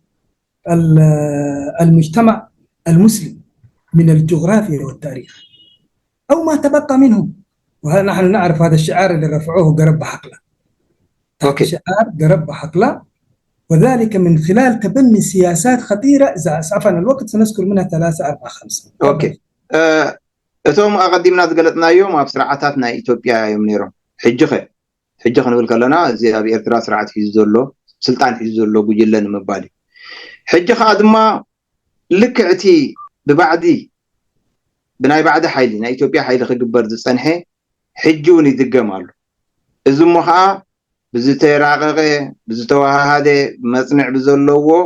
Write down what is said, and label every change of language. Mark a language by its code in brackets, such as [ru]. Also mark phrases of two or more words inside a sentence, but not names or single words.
[ar] المجتمع المسلم من الجغرافيا والتاريخ أو ما تبقى منهم. ونحن نعرف هذا الشعار اللي رفعوه قرب حقله، شعار قرب حقله، وذلك من خلال تبني سياسات خطيرة. إذا أسعفنا الوقت سنذكر منها 3 4 5. أوكي. [ti] እቶም ኣቀዲምና ዝገለጽናዮም ኣብ ስርዓታት ናይ ኢትዮጵያ እዮም ነይሮም። ሕጂ ክንብል ከለና እዚ ኣብ ኤርትራ ስርዓት ሒዙ ዘሎ ስልጣን ሒዙ ዘሎ ጉጅለ ንምባል እዩ። ሕጂ ከዓ ድማ ልክዕቲ ብባዕዲ ብናይ ባዕዲ ሓይሊ ናይ ኢትዮጵያ ሓይሊ ክግበር ዝጸንሐ ሕጂ እውን ይድገም ኣሎ። እዚ እሞ ከዓ ብዝተራቐቐ ብዝተዋሃሃደ መጽንዕ ብዘለዎ